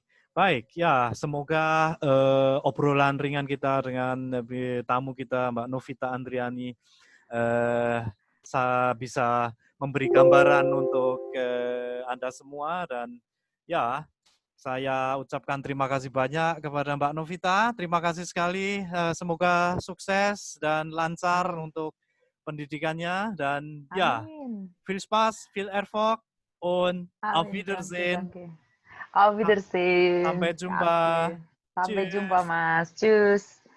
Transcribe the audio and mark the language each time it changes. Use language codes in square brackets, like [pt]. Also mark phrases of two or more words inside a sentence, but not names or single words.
[id] Baik, ya semoga obrolan ringan kita dengan tamu kita Mbak Novita Andriani bisa memberi gambaran untuk Anda semua, dan ya saya ucapkan terima kasih banyak kepada Mbak Novita. Terima kasih sekali. Semoga sukses dan lancar Amin. untuk pendidikannya, dan ya, Amin. [de] viel Spaß, viel Erfolg und auf Amin. Danke, Wiedersehen. danke. Auf Wiedersehen. [id] Sampai jumpa. Oke. Sampai jumpa, [de] Tschüss. [id] Mas. Cus.